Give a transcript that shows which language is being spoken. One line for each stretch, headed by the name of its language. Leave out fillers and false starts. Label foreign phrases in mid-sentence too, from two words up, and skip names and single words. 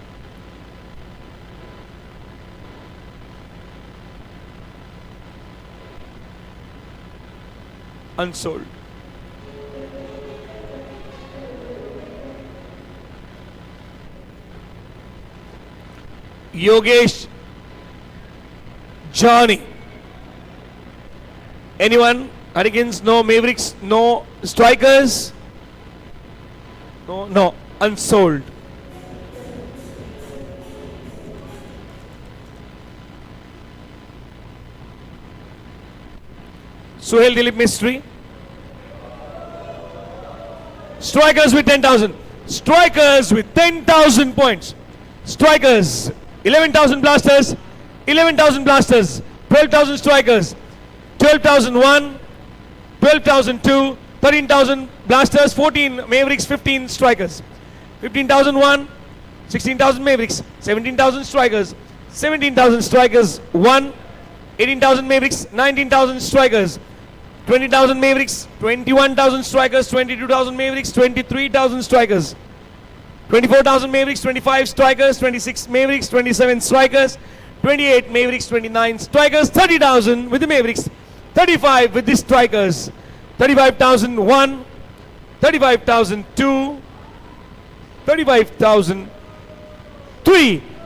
English: Unsold. Yogesh Johnny. Anyone? Hurricanes? No. Mavericks? No. Strikers? No. Unsold. Suhail Dilip Mystery. Strikers with 10,000. Strikers with 10,000 points. Strikers. 11,000 blasters. 11,000 blasters. 12,000 strikers. 12,001. 12,002. 13,000 blasters. 14 Mavericks. 15 strikers. 15,001. 16,000 Mavericks. 17,000 strikers. 17,000 strikers. 1. 18,000 Mavericks. 19,000 strikers. 20,000 Mavericks, 21,000 strikers, 22,000 Mavericks, 23,000 strikers, 24,000 Mavericks, 25 strikers, 26 Mavericks, 27 strikers, 28 Mavericks, 29 strikers, 30,000 with the Mavericks, 35 with the strikers, 35,001, 35,002, 35,003.